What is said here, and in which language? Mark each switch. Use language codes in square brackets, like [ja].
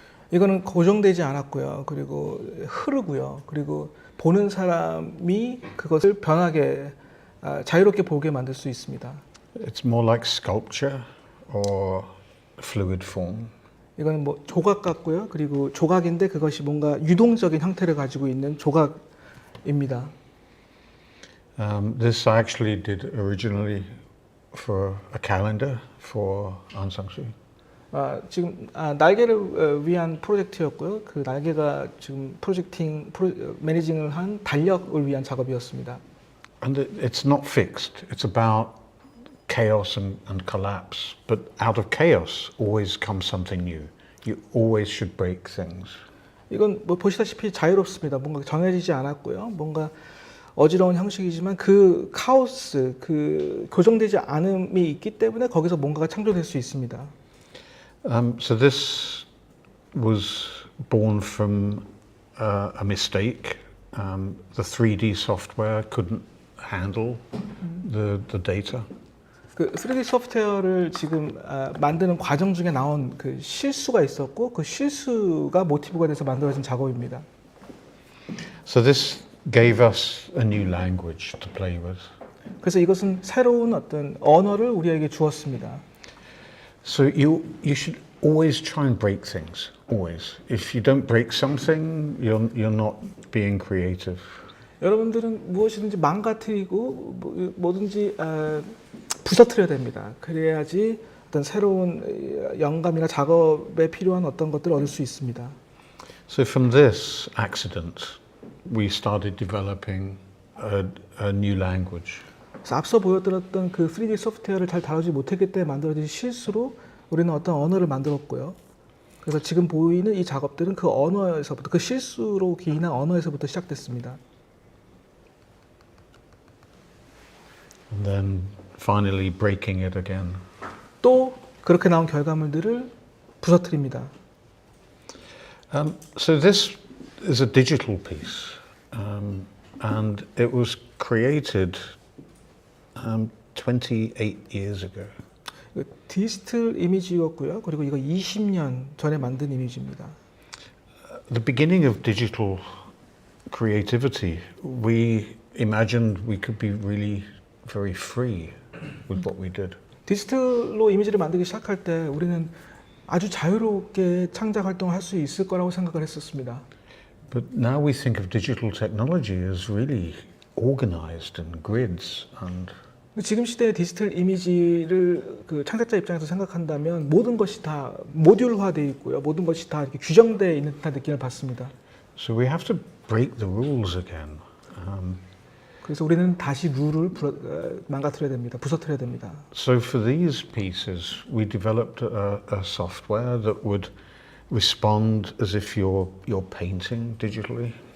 [ko] 이거는 고정되지 않았고요. 그리고 흐르고요. 그리고 보는 사람이 그것을 변하게 자유롭게 보게 만들 수 있습니다. [en] It's more like sculpture or fluid form. [ko] 이거는 뭐 조각 같고요. 그리고 조각인데 그것이 뭔가 유동적인 형태를 가지고 있는 조각입니다. [en] This I actually did originally for a calendar for Aung San Suu Kyi. [ko] 지금 날개를 위한 프로젝트였고요. 그 날개가 지금 매니징을 한 달력을 위한 작업이었습니다. [en] And it's not fixed. It's about chaos and collapse. But out of chaos always comes something new. You always should break things. [ko] 이건 뭐 보시다시피 자유롭습니다. 뭔가 정해지지 않았고요. 뭔가 어지러운 형식이지만 그 카오스, 그 교정되지 않음이 있기 때문에 거기서 뭔가가 창조될 수 있습니다. [en] So this was born from a mistake. The 3D software couldn't handle the data. [ko] 그 3D 소프트웨어를 지금 만드는 과정 중에 나온 그 실수가 있었고 그 실수가 모티브가 돼서 만들어진 작업입니다. [en] So this gave us a new language to play with. [ko] 그래서 이것은 새로운 어떤 언어를 우리에게 주었습니다. [en] So you should always try and break things. Always. If you don't break something, you're not being creative. [ko] 여러분들은 무엇이든지 망가뜨리고 뭐든지 부서뜨려야 됩니다. 그래야지 어떤 새로운 영감이나 작업에 필요한 어떤 것들을 얻을 수 있습니다. [en] So from this accident, we started developing a new language. [ko] 그래서 앞서 보여드렸던 그 3D 소프트웨어를 잘 다루지 못했기 때문에 만들어진 실수로 우리는 어떤 언어를 만들었고요. 그래서 지금 보이는 이 작업들은 그 언어에서부터, 그 실수로 기인한 언어에서부터 시작됐습니다. [en] And then finally breaking it again. [ko] 또 그렇게 나온 결과물들을 부서뜨립니다. [en] So this is a digital piece, and it was created 28 years ago. [ko] 디지털 이미지였고요. 그리고 이거 20년 전에 만든 이미지입니다. [en] The beginning of digital creativity, we imagined we could be really very free with what we did. [ko] 디지털로 이미지를 만들기 시작할 때 우리는 아주 자유롭게 창작 활동을 할 수 있을 거라고 생각을 했었습니다. [en] But now we think of digital technology as really organized in grids and [ko] 지금 시대의 디지털 이미지를 그 창작자 입장에서 생각한다면 모든 것이 다 모듈화되어 있고요. 모든 것이 다 이렇게 규정되어 있는 듯한 느낌을 받습니다. [en] so we have to break the rules again. [ko] 그래서 우리는 다시 룰을 망가뜨려야 됩니다. 부서뜨려야 됩니다. [en] So for these pieces, we developed a software that would respond as if you're painting digitally.